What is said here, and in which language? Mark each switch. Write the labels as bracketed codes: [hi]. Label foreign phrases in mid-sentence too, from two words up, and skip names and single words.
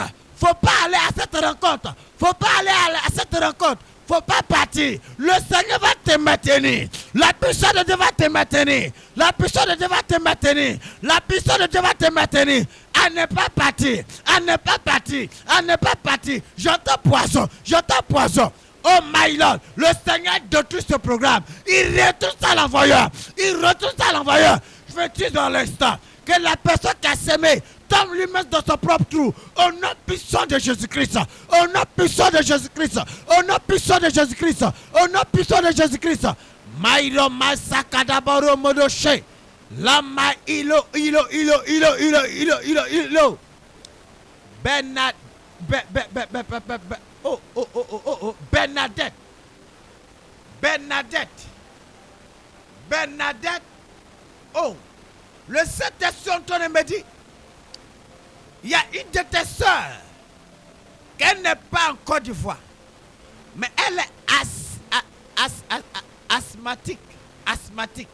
[fr] Faut pas aller à cette rencontre. Faut pas aller à cette rencontre. Faut pas partir. Le Seigneur va te maintenir. La puissance de Dieu va te maintenir. La puissance de Dieu va te maintenir. La puissance de Dieu va te maintenir. À ne pas partir. À ne pas partir. À ne pas partir. J'entends poison. J'entends poison. [en] Oh my Lord, [fr] le Seigneur détruit ce programme. Il retourne ça à l'envoyeur. Il retourne ça à l'envoyeur. Je veux dire dans l'instant que la personne qui a semé tombe lui-même dans son propre trou. Au nom puissant de Jésus-Christ. Au nom puissant de Jésus-Christ. Au nom puissant de Jésus-Christ. Au nom puissant de Jésus-Christ. Maïro masakadabaro modoshe. Lama ilo. Benat. Oh. Bernadette. Oh, le Saint-Esprit Antoine me dit, il y a une de tes sœurs qu'elle n'est pas en Côte d'Ivoire, mais elle est asthmatique.